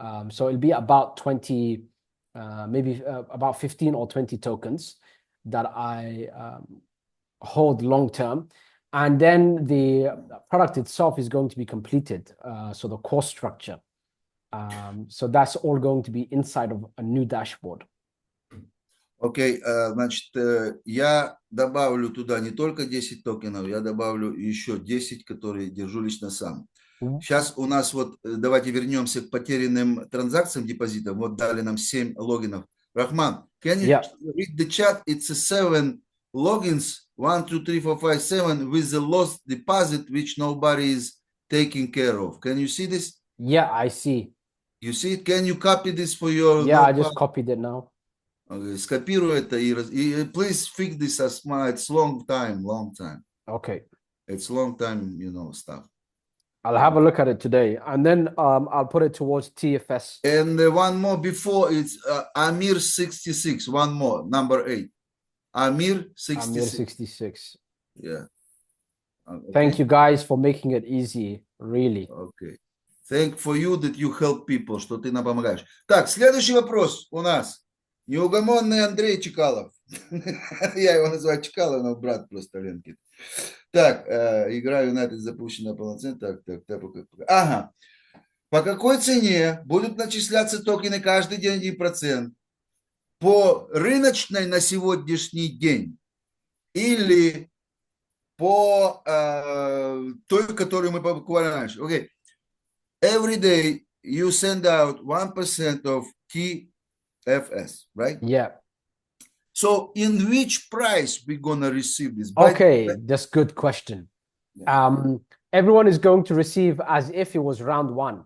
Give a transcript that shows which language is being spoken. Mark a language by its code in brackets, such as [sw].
[en] So it'll be about 20, maybe about 15 or 20 tokens that I hold long term. And then the product itself is going to be completed. So the course structure. So that's all going to be inside of a new dashboard. [ru] Окей, значит, я добавлю туда не только 10 токенов, я добавлю еще 10, которые держу лично сам. Сейчас у нас вот, давайте вернемся к потерянным транзакциям, депозитам. Вот дали нам 7 логинов. [en] Рахман, can you read the chat? It's a 7 logins, 1, 2, 3, 4, 5, 7, with the lost deposit, which nobody is taking care of. Can you see this? Yeah, I see. You see it? Can you copy this for your Yeah, I just copied it now. Okay, [ru] скопируй это и [en] please fix this as my, it's long time. Okay. It's long time, you know, stuff. I'll have a look at it today, and then I'll put it towards TFS. And one more before, it's Amir 66, one more, number 8. Amir 66. Amir 66. Yeah. Okay. Thank you guys for making it easy, really. Okay. Thank for you that you help people, [ru] что ты нам помогаешь. Так, следующий вопрос у нас. Неугомонный Андрей Чекалов. Я его называю Чекалов, но брат просто Ленки. Так, игра Юнайтед запущена полноценно. Так. Ага. По какой цене будут начисляться токены каждый день 1%? По рыночной на сегодняшний день или по той, которую мы буквально раньше? [en] Okay. Every day you send out 1% of TFS, right? Yeah. So in which price we gonna receive this? Okay, that's a good question. Yeah. Everyone is going to receive as if it was round 1.